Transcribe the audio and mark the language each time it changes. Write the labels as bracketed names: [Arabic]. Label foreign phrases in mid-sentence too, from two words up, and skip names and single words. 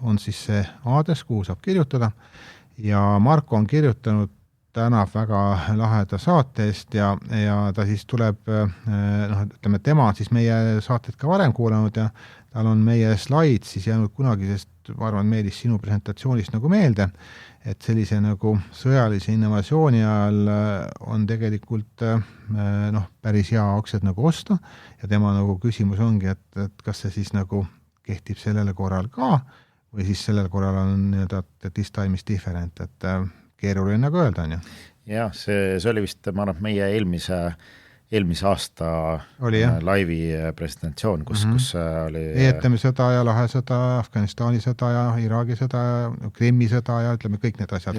[Estonian] on siis see aadress, kuhu saab kirjutada ja Marko on kirjutanud tänab väga laheda saate eest ja ta siis tuleb, ütleme, tema on siis meie saated ka varem kuulanud ja tal on meie slaid siis jäänud kunagisest, ma arvan, Meelis sinu presentatsioonist nagu meelde, et sellise nagu sõjalise innovatsiooni ajal on tegelikult päris hea aktsiad nagu osta ja tema nagu küsimus ongi, et kas see siis nagu kehtib sellele korral ka või siis sellel korral on nii-öelda, et [English] this time is different, [Estonian] et keeruline nagu öelda, on ju? Jah, see oli vist, ma arvan, meie eelmise aasta laivi presentatsioon, kus oli ETM sõda ja Lahe sõda, Afganistani sõda ja Iraagi sõda ja Krimmi sõda ja ütleme kõik need asjad.